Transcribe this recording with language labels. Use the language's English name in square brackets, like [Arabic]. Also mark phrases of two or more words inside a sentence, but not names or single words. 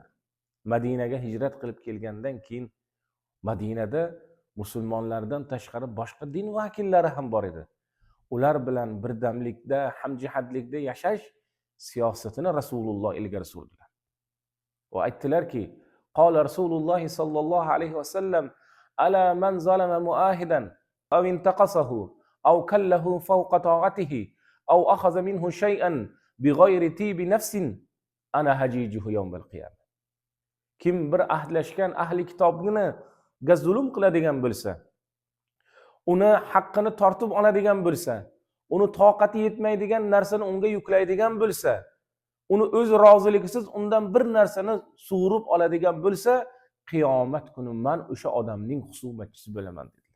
[Uzbek] Madinaga hijrat qilib kelgandan keyin Madinada musulmonlardan tashqari boshqa din vakillari ham bor edi. Ular bilan birdamlikda, hamjihatlikda yashash siyosatini Rasululloh ilgari surdilar. Va aytdilarki, [Arabic] قال رسول الله صلى الله عليه وسلم ألا من ظلم معاهدا أو انتقصه أو كلفه فوق طاقته أو أخذ منه شيئا بغير طيب نفس أنا حجيجه يوم القيامة. [Uzbek] Kim bir ahdlashgan ahli kitobni ga zulm qiladigan bo'lsa, uni haqqini tortib oladigan bo'lsa, uni toqati yetmaydigan narsani unga yuklaydigan bo'lsa, uni o'z roziligisiz undan bir narsani sug'urib oladigan bo'lsa, qiyomat kuni men o'sha odamning husumatchisi bo'laman dedilar.